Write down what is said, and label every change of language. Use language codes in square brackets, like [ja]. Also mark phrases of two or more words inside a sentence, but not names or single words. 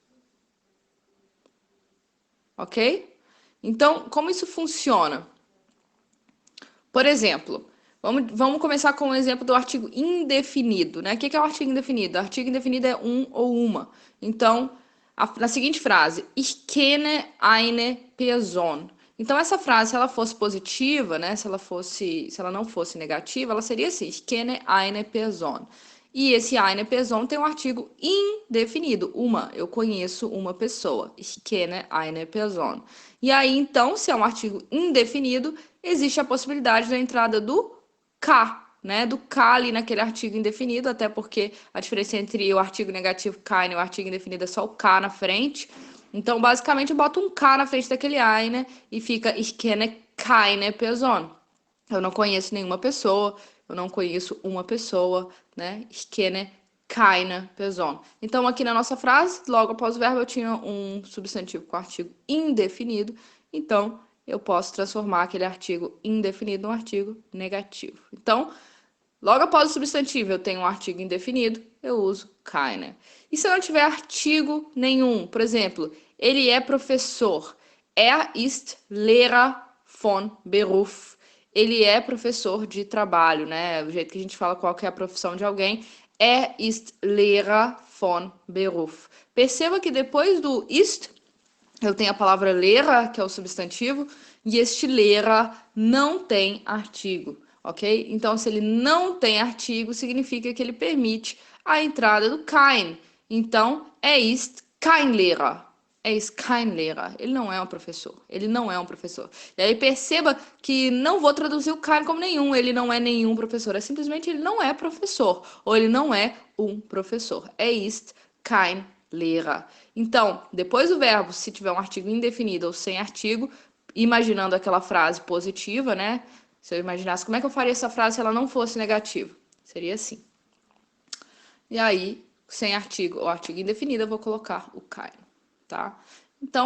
[pt] Ok? Então, como isso funciona? Por exemplo, vamos começar com o exemplo do artigo indefinido, né? O que é o artigo indefinido? O artigo indefinido é um ou uma. Então, na seguinte frase, [de] ich kenne eine Person. [pt] Então, essa frase, se ela fosse positiva, né? Se ela não fosse negativa, ela seria assim, [de] ich kenne eine Person. [pt] E esse [de] eine Person [pt] tem um artigo indefinido. Eu conheço uma pessoa. [de] Ich kenne eine Person. [pt] E aí, então, se é um artigo indefinido, existe a possibilidade da entrada do K, né? Do K ali naquele artigo indefinido, até porque a diferença entre o artigo negativo keine e o artigo indefinido é só o K na frente. Então, basicamente, eu boto um K na frente daquele eine e fica [de] Ich kenne keine Person. [pt] Eu não conheço nenhuma pessoa, eu não conheço uma pessoa, né? [de] Ich kenne keine Person. [pt] Então, aqui na nossa frase, logo após o verbo, eu tinha um substantivo com artigo indefinido. Então, eu posso transformar aquele artigo indefinido num artigo negativo. Então, logo após o substantivo, eu tenho um artigo indefinido, eu uso keine. E se eu não tiver artigo nenhum? Por exemplo, ele é professor. [de] Er ist Lehrer von Beruf. [pt] Ele é professor de trabalho, né? O jeito que a gente fala qual que é a profissão de alguém. [de] Er ist Lehrer von Beruf. [pt] Perceba que depois do ist, eu tenho a palavra Lehrer, que é o substantivo, e este Lehrer não tem artigo, ok? Então, se ele não tem artigo, significa que ele permite a entrada do kein. Então, [de] ist kein Lehrer. Ist kein Lehrer. [pt] Ele não é um professor. Ele não é um professor. E aí perceba que não vou traduzir o kein como nenhum. Ele não é nenhum professor. É simplesmente ele não é professor. Ou ele não é um professor. [de] Ist kein Lehrer. [pt] Então, depois do verbo, se tiver um artigo indefinido ou sem artigo, imaginando aquela frase positiva, né? Se eu imaginasse como é que eu faria essa frase se ela não fosse negativa? Seria assim. E aí, sem artigo ou artigo indefinido, eu vou colocar o kein, tá?